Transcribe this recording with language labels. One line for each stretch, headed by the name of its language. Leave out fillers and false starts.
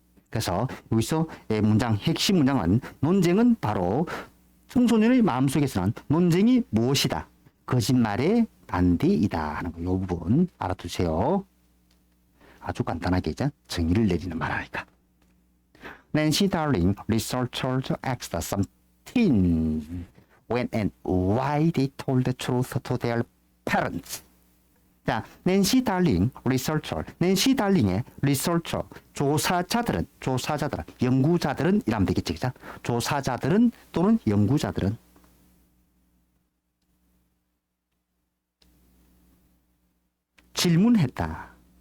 Korean: 그래서 여기서 문장 핵심 문장은 논쟁은 바로 청소년의 마음속에서는 논쟁이 무엇이다? 거짓말의 반대이다 하는 거. 이 부분 알아두세요. 아주 간단하게 이제 정의를 내리는 말하니까.
English: Nancy Darling researchers asked some teens when and why they told the truth to their parents.
Korean: 자, 낸시 달링 리서처, 낸시 달링의 리서처 조사자들은 연구자들은 이라면 되겠지, 그죠? 조사자들은 또는 연구자들은 질문했다.